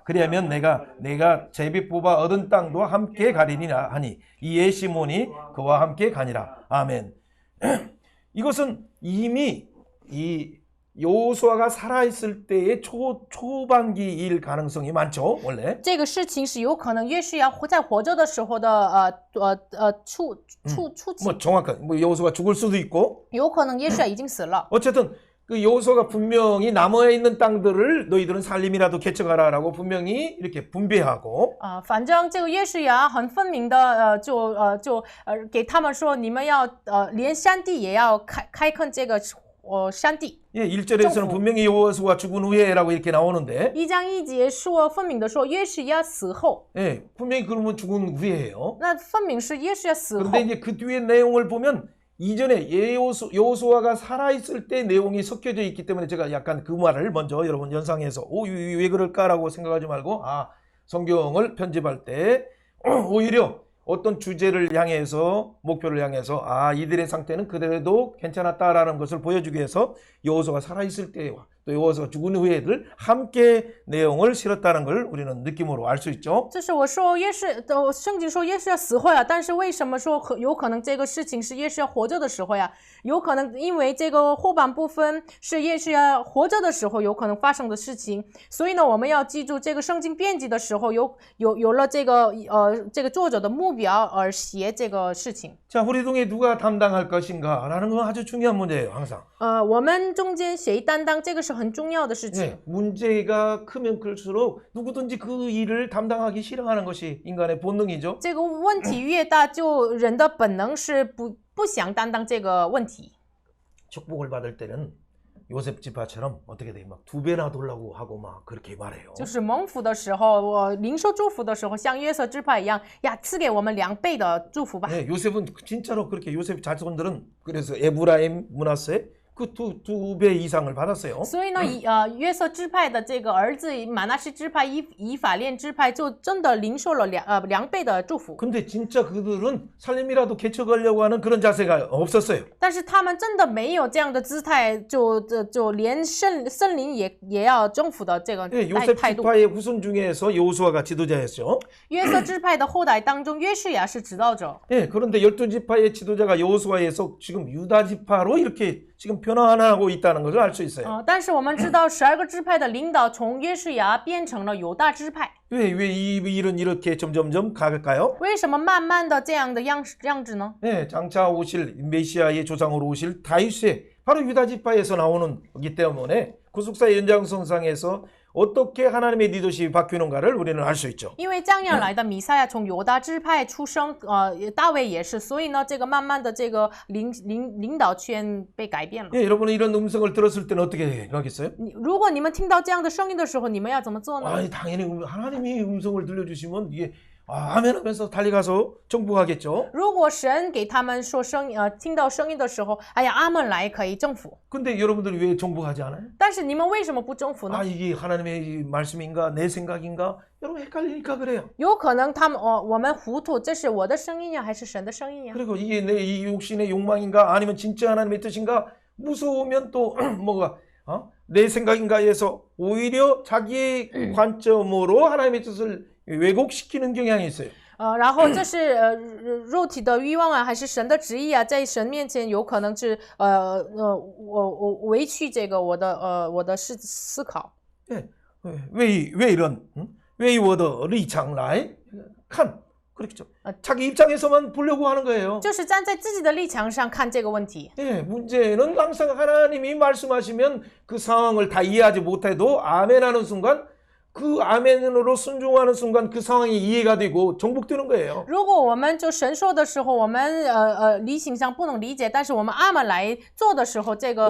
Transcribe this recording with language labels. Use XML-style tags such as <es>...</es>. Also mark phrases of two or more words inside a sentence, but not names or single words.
<ko>그리하면 내가 제비 뽑아 얻은 땅도 함께 가리니라 하니 이에 시몬이 그와 함께 가니라. 아멘. 이것은 이미 이 여호수아가 살아있을 때의 초반기일 가능성이 많죠, 원래.</ko> <zh>这个事情是有可能约书亚在活着的时候的初期，</zh> <ko>뭐 정확한 여호수아가 죽을 수도 있고</ko> <zh>有可能约书亚已经死了。</zh> <ko>어쨌든 그 여호수아가 분명히 남아 있는 땅들을 너희들은 살림이라도 개척하라라고 분명히 이렇게 분배하고</ko> <zh>反正这个约书亚很分明的给他们说，你们要连山地也要开垦这个山地。</zh> <ko>예, 1절에서는 분명히 여호수아가 죽은 후에라고 이렇게 나오는데</ko> <zh>1 章1节说分明的说约书亚死后，</zh> <ko>예, 분명히 그러면 죽은 후에예요.</ko> <zh>那分明是约书亚死后。</zh> <ko>그런데 이제 그 뒤에 내용을 보면 이전에 여호수아가 살아있을 때 내용이 섞여져 있기 때문에 제가 약간 그 말을 먼저 여러분 연상해서 왜 그럴까라고 생각하지 말고 성경을 편집할 때 오히려 어떤 주제를 향해서 목표를 향해서 이들의 상태는 그대로도 괜찮았다라는 것을 보여주기 위해서 여호수아가 살아있을 때와 또 여호수아가 죽은 후에들 함께 내용을 실었다는 걸 우리는 느낌으로 알 수 있죠.</ko> <zh>就是我说圣经说约书亚死后呀，但是为什么说有可能这个事情是约书亚活着的时候呀？有可能因为这个后半部分是约书亚活着的时候有可能发生的事情，所以呢，我们要记住这个圣经编辑的时候有了这个作者的目标而写这个事情。</zh> <ko>자, 우리 중에 누가 담당할 것인가라는 건 아주 중요한 문제예요, 항상.</ko> <zh>我们中间谁担当这个是很重要的事情。</zh> <ko>네, 문제가 크면 클수록 누구든지 그 일을 담당하기 싫어하는 것이 인간의 본능이죠.</ko> <zh>这个问题越大，就人的本能是不想担当这个问题。</zh> <ko>축복을 받을 때는 요셉 지파처럼 어떻게 돼? 막 2배나 돌라고 하고 막 그렇게 말해요.</ko> <zh>就是蒙福的时候，我领受祝福的时候，像约瑟支派一样，呀，赐给我们2倍的祝福吧。</zh> <ko>네, 요셉은 진짜로 그렇게 요셉 자손들은 그래서 에브라임, 므낫세 그 두 배 이상을 받았어요.</ko> <zh>所以呢，约瑟支派的这个儿子马拿西支派、以法莲支派就真的领受了2倍的祝福。</zh> <ko>근데 진짜 그들은 살림이라도 개척하려고 하는 그런 자세가 없었어요.</ko> <zh>但是他们真的没有这样的姿态，就连圣灵也要征服的这个</zh> <ko>네, 요셉</ko> <zh>态度。</zh> <ko>지파의 후손 중에서 여호수아가 지도자였죠.</ko> <zh>约瑟支派的后代当中，约书亚是指导者。</zh> <ko>네, 그런데 12지파의 지도자가 여호수아에서 지금 유다 지파로 이렇게 지금 변화하고 있다는 것을 알 수 있어요.</ko> <zh>但是我们知道12个支派的领导从约书亚变成了犹大支派。</zh> <ko>왜 이 일은 이렇게 점점점 갈까요?</ko> <zh>为什么慢慢的这样的样子呢？</zh> <ko>네, 장차 오실 메시아의 조상으로 오실 다윗의 바로 유다 지파에서 나오는 거기 때문에 구속사의 연장선상에서 어떻게 하나님의 리더십이 바뀌는가를 우리는 알 수 있죠.</ko> <zh>因为将要来的弥赛亚从犹大支派出生，大卫也是，所以呢，这个慢慢的这个领导圈被改变了。</zh> <ko>예, 여러분은 이런 음성을 들었을 때는 어떻게 하겠어요?</ko> <zh>如果你们听到这样的声音的时候，你们要怎么做呢？</zh> <ko>아니, 당연히 하나님이 음성을 들려주시면 이게 아멘 하면서 달려가서 정복하겠죠.</ko> <zh>如果神给他们说听到声音的时候，哎呀，阿门来可以征服。</zh> <ko>근데 여러분들이 왜 정복하지 않아요?</ko> <zh>但是你们为什么不征服呢？</zh> <ko>이게 하나님의 말씀인가 내 생각인가? 여러분 헷갈리니까 그래요.</ko> <zh>有可能我们糊涂，这是我的声音呀，还是神的声音呀？</zh> <ko>그리고 이게 내 이 육신의 욕망인가 아니면 진짜 하나님의 뜻인가 무서우면 또 뭐가 내 생각인가 해서 오히려 자기의 관점으로 하나님의 뜻을 왜곡시키는 경향이 있어요.</ko> <zh>然后这是肉体的欲望啊，还是神的旨意啊？在神面前有可能是我委屈这个我的思考。</zh> <ko>네. 왜 이런 왜</ko> <zh>我的立场来看</zh> <ko>그렇죠. 자기 입장에서만 보려고 하는 거예요.</ko> <zh>就是站在自己的立场上看这个问题。</zh> <ko>예, 문제는 항상 하나님이 말씀하시면 그 상황을 다 이해하지 못해도 아멘하는 순간 그 아멘으로 순종하는 순간 그 상황이 이해가 되고 정복되는 거예요.</ko> <zh>如果我们就神说的时候，我们理性上不能理解，但是我们阿门来做的时候，这个</zh>